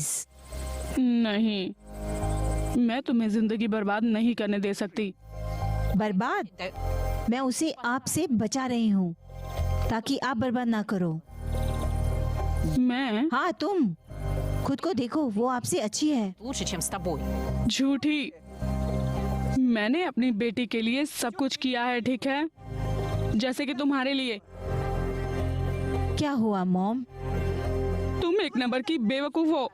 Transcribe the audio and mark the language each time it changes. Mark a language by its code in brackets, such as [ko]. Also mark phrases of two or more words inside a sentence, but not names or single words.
[hi] नहीं, मैं तुम्हें जिंदगी बर्बाद नहीं करने दे सकती। बर्बाद? मैं उसे आपसे बचा रही हूँ ताकि आप बर्बाद ना करो। मैं? हाँ तुम खुद को देखो, वो आपसे अच्छी है। [ru] Лучше, чем с тобой. [hi] झूठी। मैंने अपनी बेटी के लिए सब कुछ किया है, ठीक है? जैसे कि तुम्हारे लिए। क्या हुआ मॉम? तुम एक नंबर की बेवकूफ हो।